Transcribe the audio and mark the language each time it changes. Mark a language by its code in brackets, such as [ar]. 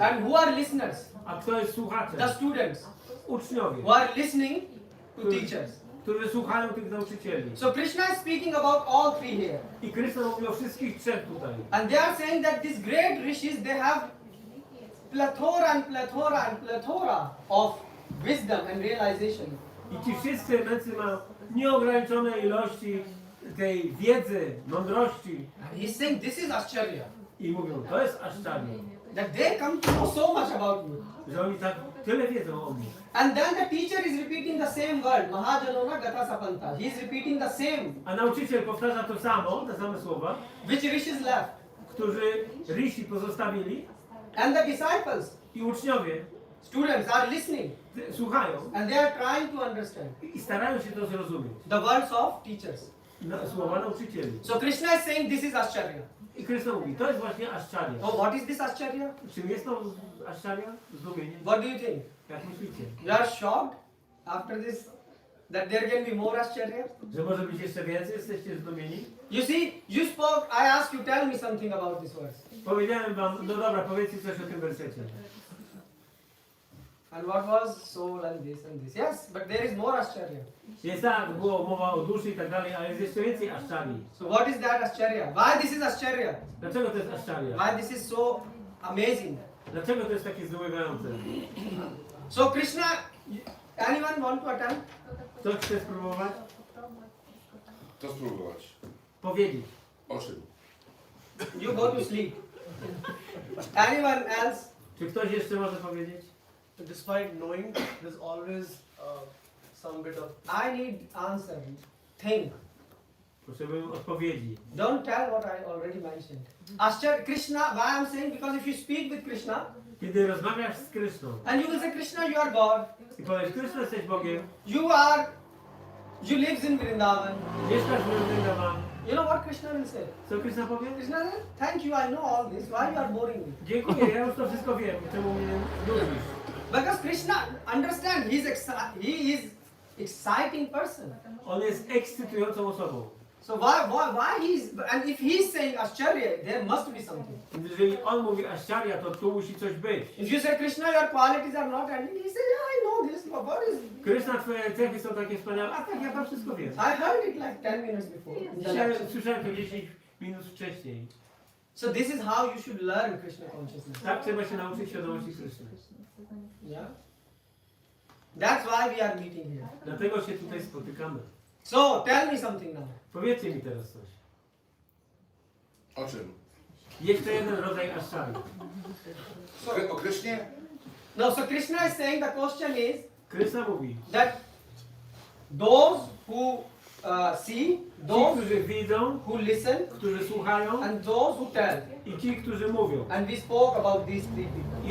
[en] And who are listeners? [pl] A kto jest słuchaczem? [en] The students [pl] Uczniowie, [en] who are listening to teachers. [pl] którzy słuchają tych nauczycieli. [en] So Krishna is speaking about all three here. [pl] I Kryszna mówi o wszystkich trzech tutaj. [en] And they are saying that these great rishis, they have plethora and plethora and plethora of wisdom and realization. [pl] I ci wszyscy mędrcy mają nieograniczone ilości tej wiedzy, mądrości. [en] And he's saying this is Ascharya. [pl] I mówią, to jest Ascharya, [en] That they come to know so much about you. [pl] że oni tak tyle wiedzą o mnie. [en] And then the teacher is repeating the same word. [sa] Mahajanona gata sapanta. [en] He is repeating the same. [pl] A nauczyciel powtarza to samo, te same słowa, [en] Which rishis left? [pl] którzy rishi pozostawili [en] And the disciples, [pl] i uczniowie [en] students are listening. [pl] słuchają [en] And they are trying to understand [pl] i starają się to zrozumieć. [en] the words of teachers. [pl] Słowa nauczycieli. [en] So Krishna is saying this is Ascharya. [pl] I Kryszna mówi, to jest właśnie Ascharya. [en] Oh, what is this Ascharya? [pl] Czym jest to Ascharya? Zdumienie? [en] What do you think? [pl] Jak myślicie? [en] You are shocked after this that there can be more Ascharya? [pl] Że może być jeszcze więcej? Jesteście zdumieni? [en] You see, you spoke, I asked you, tell me something about this verse. [pl] Powiedziałem wam, no dobra, powiedzcie coś o tym wersecie. [en] And what was soul and this and this? Yes, but there is more Ascharya. [pl] Jest tak, było mowa o duszy i tak dalej, ale jest jeszcze więcej Ascharyi. [en] So what is that Ascharya? Why this is Ascharya? [pl] Dlaczego to jest Ascharya? [en] Why this is so amazing? [pl] Dlaczego to jest takie zdumiewające? [en] So Krishna, anyone want to attempt? [pl] Ktoś chce spróbować? To spróbować. Powiedzieć. O czym? [en] You go to sleep. Anyone else? [pl] Czy ktoś jeszcze może powiedzieć? [en] Despite knowing, there's always some bit of. I need answer. Think. [pl] Potrzebuję odpowiedzi. [en] Don't tell what I already mentioned. Krishna, why I'm saying? Because if you speak with Krishna, [pl] Kiedy rozmawiasz z Kryszną [en] and you will say, Krishna, you are God. [pl] i powiesz, Kryszna, jesteś Bogiem, [en] You lives in Vrindavan. [pl] mieszkasz w Vrindavan, [en] You know what Krishna will say? [pl] co Kryszna powie? [en] Krishna will say, thank you, I know all this. Why you are boring me? [pl] Dziękuję, ja już to wszystko wiem, czemu mnie nudzisz. [en] Because Krishna, understand, he is exciting person. [pl] On jest ekscytującą osobą. [en] So why and if he's saying Ascharya, there must be something. [pl] Jeżeli on mówi Ascharya, to tu musi coś być. [en] If you say Krishna, your qualities are not ending, he says, yeah, I know this. What is? [pl] Kryszna, twoje cechy są takie wspaniałe. A tak, ja to wszystko wiem. [en] I heard it like 10 minutes before. [pl] Dzisiaj słyszałem to 10 minut wcześniej. [en] So this is how you should learn Krishna consciousness. [pl] Tak trzeba się nauczyć świadomości Kryszny. [en] Yeah. That's why we are meeting here. [pl] Dlatego się tutaj spotykamy. [en] So tell me something now. [pl] Powiedzcie mi teraz coś. O czym? Jeszcze jeden rodzaj Ascharya. O Krysznie? [en] No, so Krishna is saying the question is [pl] Kryszna mówi, [en] that those who see, [pl] ci, [en] those [pl] którzy widzą, [en] who listen, [pl] którzy słuchają [en] and those who tell. [pl] i ci, którzy mówią. [en] And we spoke about these three people.